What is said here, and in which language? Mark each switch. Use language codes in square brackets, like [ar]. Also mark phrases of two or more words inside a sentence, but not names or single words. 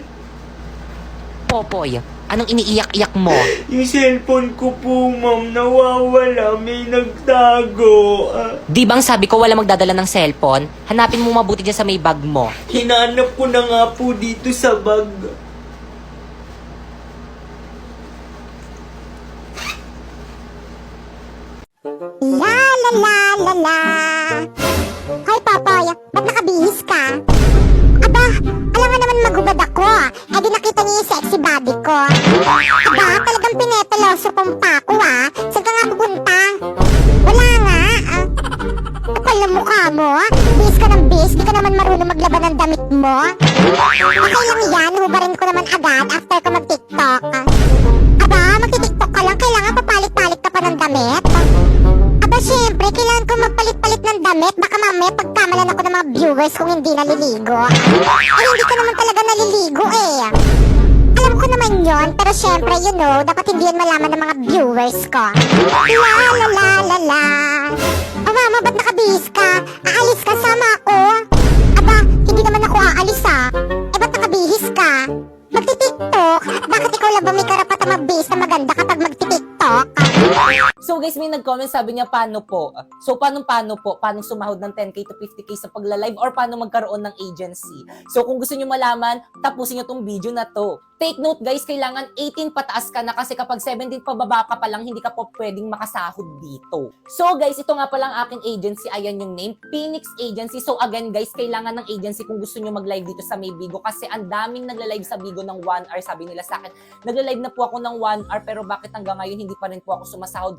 [tl] Popoy, anong iniiyak-iyak mo? Yung cellphone ko po, ma'am, nawawala. May nagtago. Di bang sabi ko wala magdadala ng cellphone? Hanapin mo mabuti dyan sa may bag mo. Hinanap ko na nga po dito sa bag. La la la la la. Hoy Popoy, ba't nakabihis ka? Aba, alam nga naman magubad ako. Eh di nakita niyo yung sexy body ko. Aba, talagang pinepeloso pong pa ako Saan ka nga pupunta? Wala nga. Kapal na mukha mo. Bihis ka ng bihis, di ka naman marunong maglaban ng damit mo. Okay lang yan, hubarin ko naman agad after ko mag-tiktok. Aba, magti-tiktok ka lang, kailangan papalit-palit ka pa ng damit. Aba, syempre, kailangan ko magpalit-palit ng damit. Baka mamaya pagkamalan ako ng mga viewers kung hindi naliligo. Eh, hindi ka naman talaga naliligo eh. Alam ko naman yon, pero syempre, [en] you know, [tl] dapat hindi yan malaman ng mga viewers ko. La la la la la. Oh, mama, ba't nakabihis ka? Aalis ka, sama ako. Aba, hindi naman ako aalis Eh, ba't nakabihis ka? Magti-tiktok? Bakit ikaw lang ba may karapatang magbihis na maganda kapag magti-tiktok? So guys, may nag-comment, sabi niya, paano po? So paano po? Paano sumahod ng 10k to 50k sa pagla-live or paano magkaroon ng agency? So kung gusto niyo malaman, tapusin niyo tong video na to. [en] Take note guys, [tl] kailangan 18 pataas ka na kasi kapag 17 pababa ka pa lang, hindi ka po pwedeng makasahod dito. So guys, ito nga pala ang aking agency. Ayan yung name, Phoenix Agency. So again guys, kailangan ng agency kung gusto niyo mag-live dito sa may Bigo kasi ang daming nagla-live sa Bigo ng 1 hour. Sabi nila sa akin, nagla-live na po ako ng 1 hour pero bakit hanggang ngayon hindi pa rin po ako sumasahod?